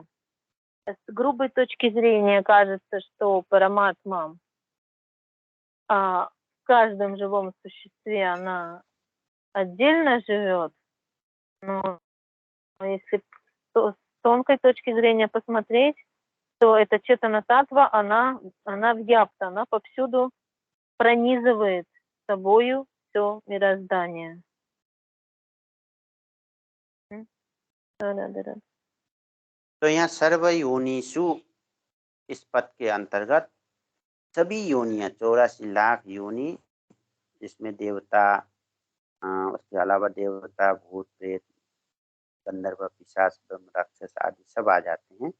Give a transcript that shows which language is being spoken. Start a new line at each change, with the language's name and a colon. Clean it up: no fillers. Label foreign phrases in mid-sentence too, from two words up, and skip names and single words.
Russian: С грубой точки зрения кажется, что параматма в каждом живом существе она отдельно живет, но если с тонкой точки зрения посмотреть, то эта
Hindi: चेतन तत्त्व,
Russian: она вьяпта, она повсюду пронизывает собою все мироздание. Да.
Hindi: तो यहाँ
Sanskrit: सर्व योनिषु
Hindi: इस पद के अंतर्गत सभी योनियां 84 लाख योनि, जिसमें देवता, उसके अलावा देवता, भूत, प्रेत, गंधर्व, पिशाच, ब्रह्म, राक्षस आदि सब आ जाते हैं।